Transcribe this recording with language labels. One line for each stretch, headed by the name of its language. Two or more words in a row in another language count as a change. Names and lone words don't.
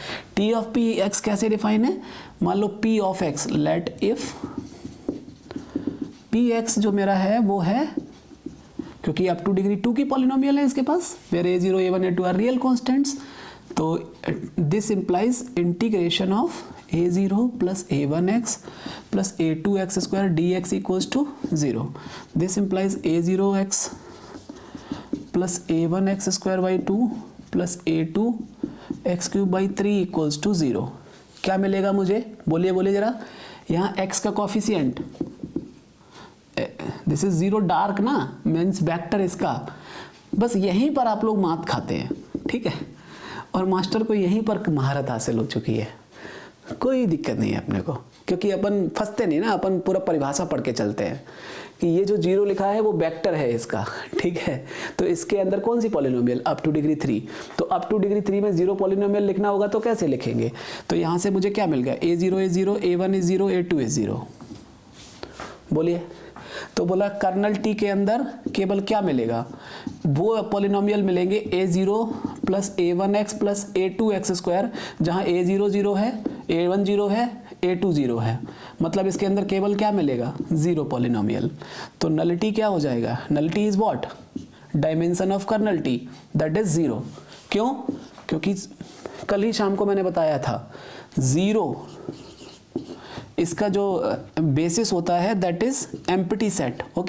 English: T of P x
Hindi: कैसे डिफाइन है? मान लो
English: P of x, let if P x
Hindi: जो मेरा है वो है, क्योंकि
English: up to degree 2
Hindi: की पॉलिनोमियल है इसके पास,
English: where a0 a1 a2 are real constants,
Hindi: तो
English: this implies integration of a0 plus a1x plus a2x square dx equals to 0. This implies a0x plus a1x square by 2 plus a2x cube by 3 equals to 0.
Hindi: क्या मिलेगा मुझे? बोलिए बोलिए जरा। यहाँ x का कॉफिशिएंट,
English: this is zero dark
Hindi: ना, मीन्स वेक्टर इसका, बस यहीं पर आप लोग मात खाते हैं, ठीक है। और मास्टर को यहीं पर महारत हासिल हो चुकी है, कोई दिक्कत नहीं है अपने को, क्योंकि अपन फंसते नहीं ना, अपन पूरा परिभाषा पढ़ के चलते हैं कि ये जो जीरो लिखा है वो वेक्टर है इसका, ठीक है। तो इसके अंदर कौन सी पॉलिनोमियल?
English: up to degree 3.
Hindi: तो
English: up to degree 3
Hindi: में
English: zero polynomial
Hindi: लिखना होगा तो कैसे लिखेंगे? तो यहाँ से मुझे क्या मिल गया?
English: a0 is 0, a1 is 0, a2 is 0। बोलिए।
Hindi: तो बोला
English: kernel T
Hindi: के अंदर केवल क्या मिलेगा? वो पॉलिनोमियल मिलेंगे
English: a0 plus a1x plus a2x square,
Hindi: जहाँ a0 0 है, a1 0 है, a2 0 है, मतलब इसके अंदर केवल क्या मिलेगा?
English: zero polynomial.
Hindi: तो नलिटी क्या हो जाएगा?
English: nullity is what? Dimension of kernel T, that is zero.
Hindi: क्यों? क्योंकि कल ही शाम को मैंने बताया था, जीरो इसका जो बेसिस होता है
English: that is empty set,
Hindi: ओके।